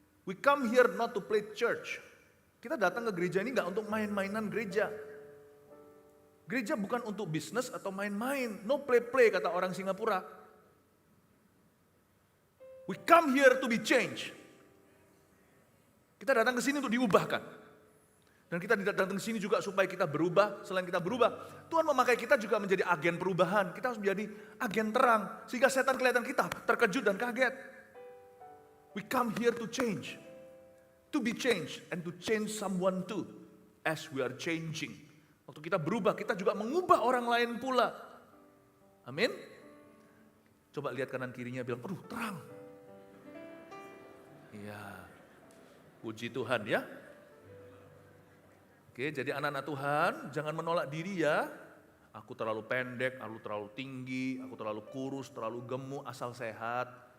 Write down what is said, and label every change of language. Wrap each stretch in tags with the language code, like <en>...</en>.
<en>We come here not to play church.</en> <id>Kita datang ke gereja ini nggak untuk main-mainan gereja. Gereja bukan untuk bisnis atau main-main.</id> <en>No play-play</en> <id>kata orang Singapura.</id> <en>We come here to be changed.</en> <id>Kita datang ke sini untuk diubahkan. Dan kita datang ke sini juga supaya kita berubah. Selain kita berubah, Tuhan memakai kita juga menjadi agen perubahan. Kita harus menjadi agen terang. Sehingga setan kelihatan kita terkejut dan kaget.</id> <en>We come here to change. To be changed and to change someone too. As we are changing.</en> <id>Waktu kita berubah, kita juga mengubah orang lain pula. Amin. Coba lihat kanan kirinya bilang, aduh terang. Iya. Puji Tuhan ya. Oke, jadi anak-anak Tuhan, jangan menolak diri ya. Aku terlalu pendek, aku terlalu tinggi, aku terlalu kurus, terlalu gemuk, asal sehat.</id>